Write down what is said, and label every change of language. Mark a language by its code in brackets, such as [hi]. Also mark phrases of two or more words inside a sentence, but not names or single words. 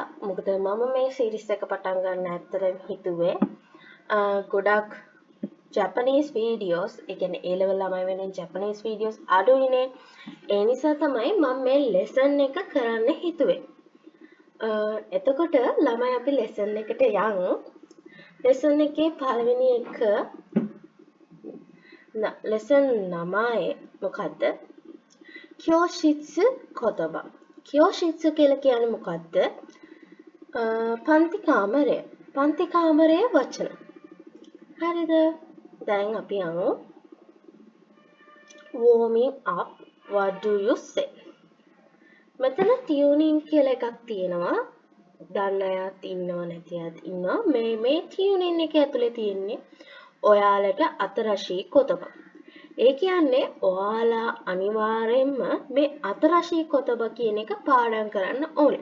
[si] මොකද මම මේ series එක පටන් ගන්න ඇත්තටම හිතුවේ ගොඩක් [en] Japanese videos, [si] ඒ කියන්නේ [en] A level [si] ළමයි වෙන [en] Japanese videos [si] අඩුයිනේ. ඒ නිසා තමයි මම මේ lesson එක කරන්න හිතුවේ. එතකොට ළමයි අපි lesson එකට යමු. lesson එකේ පළවෙනි එක lesson 9 මොකද්ද? [ja] 教室 言葉. [si] Kyoshitsu කියලා කියන්නේ මොකද්ද? පන්ති කාමරය. පන්ති කාමරයේ වචන. හරිද? දැන් අපි යමු. [en] Warming up. What do you say? [si] මෙතන tuning කියලා එකක් තියෙනවා. දන්න අයත් ඉන්නව නැති අයත් ඉන්නවා. මේ tuning එක ඇතුලේ තියෙන්නේ ඔයාලට [ja] 新しい 言葉. [si] ඒ කියන්නේ ඔයාලා අනිවාර්යයෙන්ම මේ [ja] 新しい 言葉 [si] කියන එක පාඩම් කරන්න ඕනේ.